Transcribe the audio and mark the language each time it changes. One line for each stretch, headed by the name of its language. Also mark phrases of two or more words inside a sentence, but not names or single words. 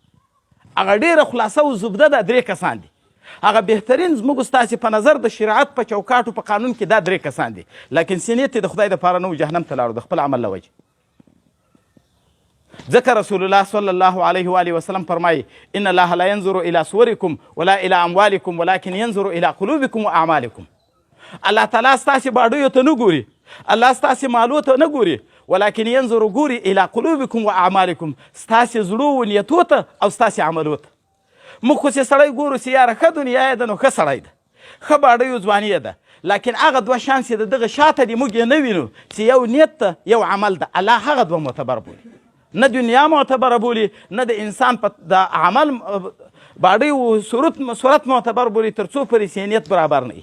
Pashto: هغه ډېره خلاصه او زبده دا 3 کسان دي. هغه بهترین زموږ ستاسې په نظر د شریعت په چوکاټو په قانون کې دا 3 کسان دي، لکن سینیت یې د خدای دپاره نه و، جهنم ته لاړو د خپل عمل له وجې. ځکه رسول الله صلی الله علیه و آله وسلم فرمایي
Arabic: ان الله لا ينظر الى صورکم ولا الى اموالکم ولكن ينظر الى قلوبکم و اعمالکم.
Pashto: الله تعالی ستاسې باډیو ته نه ګوري، الله ستاسې مالو ته نه ګوري،
Arabic: ولكن ينظر
Pashto: ګوري
Arabic: الى قلوبکم و اعمالکم،
Pashto: ستاسې زړو و نیتو ته او ستاسې عملو ته. موږ خو چې سړی ګورو چې یاره ښه دنیا یې ده نو ښه سړی ده، ښه باډیو ځواني یې ده، لکن هغه 2 شانس یې د دغه شاته دي موږ یې نه وینو چې یو نیت ته یو عمل ده. الله هغه 2 معتبر بولي، نه دنیا معتبره بولي، نه د انسان په د عمل باډی و صورت معتبر بولي تر څو پورې چې نیت برابر نه وي.